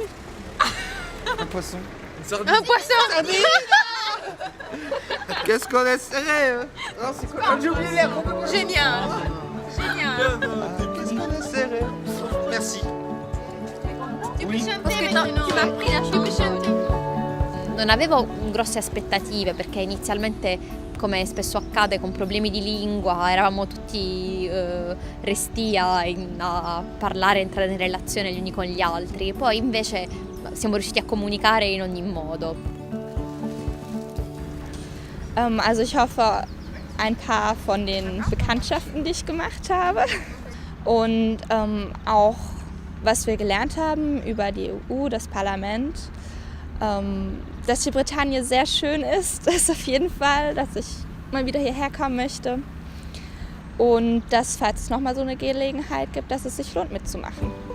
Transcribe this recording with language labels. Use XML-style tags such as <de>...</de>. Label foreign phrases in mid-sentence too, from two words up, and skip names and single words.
<fr>Un poisson. Un poisson. Qu'est-ce qu'on est serré? Non, c'est quoi? J'ai oublié les mots. Génial. Génial. Qu'est-ce qu'on est serré? Merci. Tu peux chanter maintenant. Tu m'as appris la chanter.</fr> <it>Non avevo grosse aspettative perché inizialmente, come spesso accade con problemi di lingua, eravamo tutti restii a parlare, entrare in relazione gli uni con gli altri. Poi invece siamo riusciti a comunicare in ogni modo.</it> <de>Also ich hoffe, ein paar von den Bekanntschaften, die ich gemacht habe und auch, was wir gelernt haben über die EU, das Parlament. Dass die Bretagne sehr schön ist, das auf jeden Fall, dass ich mal wieder hierher kommen möchte und dass, falls es nochmal so eine Gelegenheit gibt, dass es sich lohnt mitzumachen.</de>